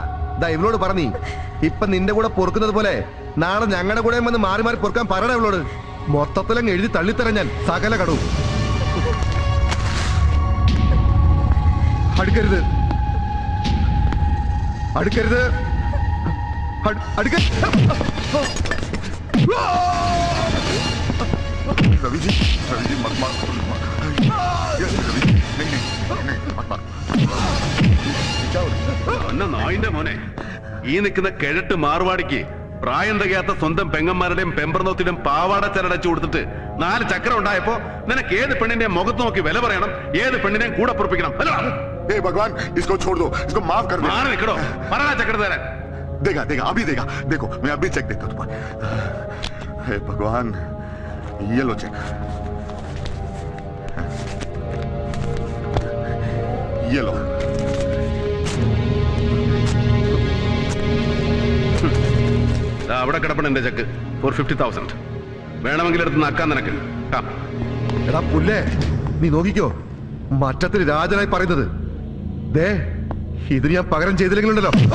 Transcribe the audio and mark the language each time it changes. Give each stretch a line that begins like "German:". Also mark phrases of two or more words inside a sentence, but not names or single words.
Malayalam: ദാ ഇവളോട് പറഞ്ഞീ, ഇപ്പൊ നിന്റെ കൂടെ പൊറുക്കുന്നത് പോലെ നാളെ ഞങ്ങളുടെ കൂടെ വന്ന് മാറി മാറി പൊറുക്കാൻ പറയടാ ഇവളോട്. മൊത്തത്തിലങ്ങ് എഴുതി തള്ളിത്തരാൻ ഞാൻ സകല കടവും. അടുക്കരുത്, അടുക്കരുത്,
Hindi: रवि जी मत मार, रवि जी नहीं मत मार.
Malayalam: നായിന്റെ മോനെ, ഈ നിൽക്കുന്ന കിഴട്ട് മാർവാടിക്ക് പ്രായം തികയാത്ത സ്വന്തം പെങ്ങന്മാരുടെയും പെമ്പർനോത്തിന്റെയും പാവാട ചരടച്ചു കൊടുത്തിട്ട് 4 ചക്രം ഉണ്ടായപ്പോ നിനക്ക് ഏത് പെണ്ണിന്റെയും മുഖത്ത് നോക്കി വില പറയണം, ഏത് പെണ്ണിനെയും കൂടെ പൊറപ്പിക്കണം.
Hindi: हे भगवान, इसको छोड़ दो, इसको माफ कर दो.
Malayalam: മാറി നിൽക്കണോ, പറയണ ചക്രം തരാൻ.
Hindi: देगा देगा अभी देगा. देखो मैं अभी चेक देता हूँ तुम्हारा. हे भगवान, ये लो चेक. ये लो.
Malayalam: അവിടെ കിടപ്പണം എന്റെ
English: cheque for
Malayalam: 50,000. വേണമെങ്കിൽ എടുത്ത് നക്കാൻ നിനക്ക്. എടാ പുല്ലേ, നീ നോക്കിക്കോ, മറ്റത്തിൽ രാജനായി പറയുന്നത്. ദേ, ഇത് ഞാൻ പകരം ചെയ്തില്ലെങ്കിലുണ്ടല്ലോ.